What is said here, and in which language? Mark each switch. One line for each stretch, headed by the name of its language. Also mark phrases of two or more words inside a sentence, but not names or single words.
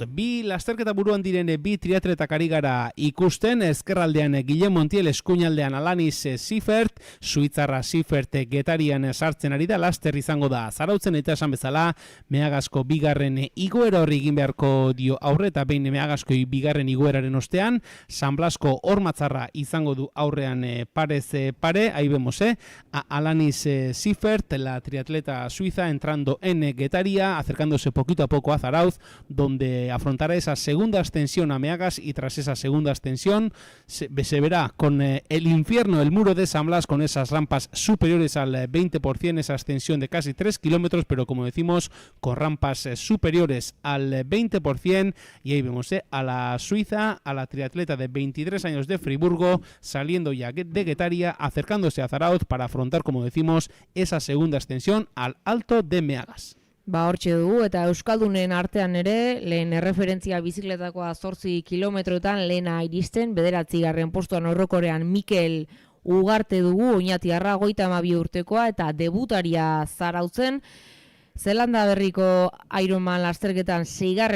Basque: Bi lasterketa buruan diren bi triatletak ari gara ikusten, ezkerraldean Guillem Montiel, eskuinaldean Alanis Seifert, Suitzarra Seifert getarian sartzen ari da, laster izango da Zarautzen eta esan bezala Meagasko bigarren igoera horri egin beharko dio aurre eta behin Meagaskoi bigarren igoeraren ostean, San Blasko Ormatzarra izango du aurrean parez pare,
Spanish: ahí vemos, Alanis Seifert, la triatleta suiza, entrando en Guetaria, acercándose poquito a poco a Zarauz, donde afrontará esa segunda ascensión a Meagas y tras esa segunda ascensión se verá con el infierno, el muro de San Blas, con esas rampas superiores al 20%, esa ascensión de casi 3 kilómetros, pero como decimos, con rampas superiores al 20%, y ahí vemos a la suiza, a la triatleta de 23 años de Friburgo, saliendo ya de Guetaria, acercándose a Zarauz para afrontar, como decimos, esa segunda ascensión al Alto de Meagas.
Basque: Hortxe dugu, eta Euskaldunen artean ere, lehen erreferentzia bizikletakoa 8 kilometroetan lehena iristen, 9. postuan orokorrean Mikel Ugarte dugu, oinatiarra 32 urtekoa, eta debutaria Zarautzen, Zelanda berriko Ironman lasterketan 6.